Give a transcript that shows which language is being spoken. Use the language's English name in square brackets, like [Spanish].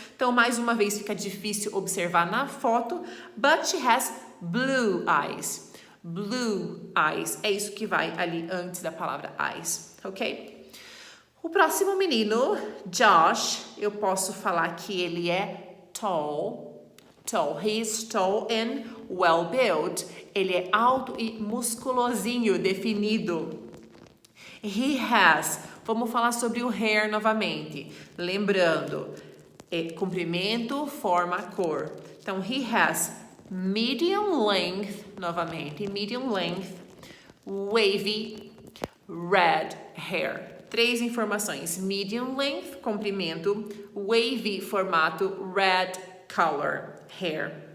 [Portuguese] Então, mais uma vez, fica difícil observar na foto. [English] But she has blue eyes. Blue eyes. [Portuguese] É isso que vai ali antes da palavra eyes, ok? O próximo menino, Josh, eu posso falar que ele é tall. [English] Tall. He is tall and well built. [Portuguese] Ele é alto e musculosinho, definido. [English] He has. [Portuguese] Vamos falar sobre o hair novamente. Lembrando, comprimento, forma, cor. [English] Então, he has medium length, novamente, medium length, wavy, red hair. 3 informações. Medium length, comprimento, wavy, formato, red color, hair.